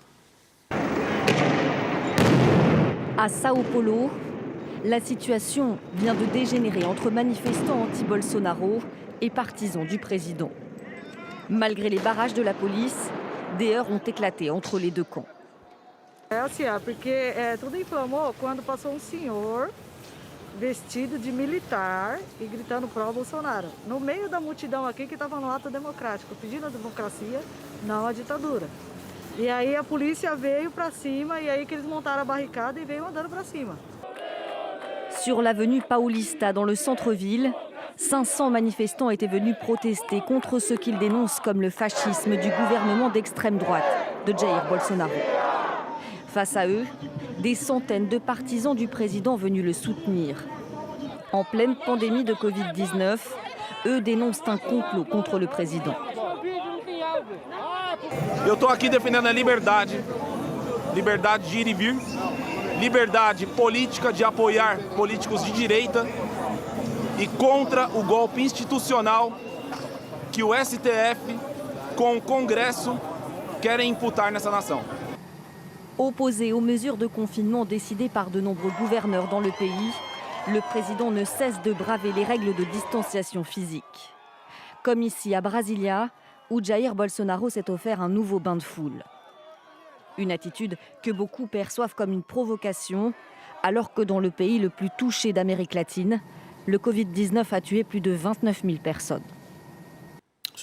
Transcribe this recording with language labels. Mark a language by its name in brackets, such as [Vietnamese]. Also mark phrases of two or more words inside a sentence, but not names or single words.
[French] À Sao Paulo, la situation vient de dégénérer entre manifestants anti-Bolsonaro et partisans du président. Malgré les barrages de la police, des heurts ont éclaté entre les deux camps. [Portuguese] É assim, porque tudo inflamou quando passou senhor vestido de militar e gritando pró-Bolsonaro. No meio da multidão aqui que estava no ato democrático, pedindo a democracia, não a ditadura. E aí a polícia veio para cima e aí que eles montaram a barricada e veio andando para cima. [French] Sur l'avenue Paulista, dans le centre-ville, 500 manifestants étaient venus protester contre ce qu'ils dénoncent comme le fascisme du gouvernement d'extrême droite de Jair Bolsonaro. Face à eux, des centaines de partisans du président venus le soutenir. En pleine pandémie de Covid-19, eux dénoncent un complot contre le président. [Portuguese] Eu estou aqui defendendo a liberdade, liberdade de ir e vir, liberdade política de apoiar políticos de direita e contra o golpe institucional que o STF com o Congresso querem imputar nessa nação. [French] Opposé aux mesures de confinement décidées par de nombreux gouverneurs dans le pays, le président ne cesse de braver les règles de distanciation physique. Comme ici à Brasilia, où Jair Bolsonaro s'est offert un nouveau bain de foule. Une attitude que beaucoup perçoivent comme une provocation, alors que dans le pays le plus touché d'Amérique latine, le Covid-19 a tué plus de 29 000 personnes.